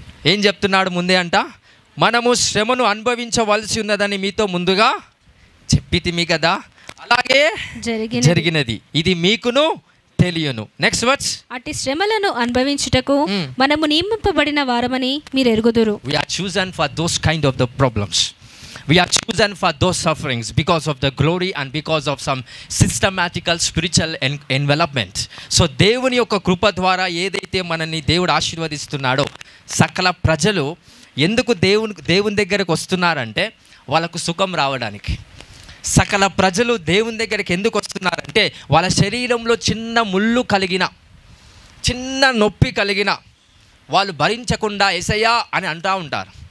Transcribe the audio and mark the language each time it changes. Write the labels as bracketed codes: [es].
[te] ఏం చెప్తున్నాడు ముందే అంట? మనము శ్రమను అనుభవించవలసి ఉన్నదని మీతో ముందుగా చెప్పితిమి కదా, అలాగే జరిగినది, ఇది మీకును తెలియను. [en] next words, [te] అట్టి శ్రమలను అనుభవించుటకు మనము నియమింపబడిన వారమని మీరు ఎరుగుదురు. [en] We are chosen for those kind of the problems. We are chosen for those sufferings because of the glory and because of some systematical spiritual envelopment. [te] So దేవుని యొక్క కృప ద్వారా ఏదైతే మనల్ని దేవుడు ఆశీర్వదిస్తున్నాడో, సకల ప్రజలు ఎందుకు దేవుని దగ్గరకు వస్తున్నారంటే వాళ్ళకు సుఖం రావడానికి, సకల ప్రజలు దేవుని దగ్గరికి ఎందుకు వస్తున్నారంటే వాళ్ళ శరీరంలో చిన్న ముళ్ళు కలిగిన, చిన్న నొప్పి కలిగిన వాళ్ళు భరించకుండా యేసయ్యా అని అంటూ ఉంటారు.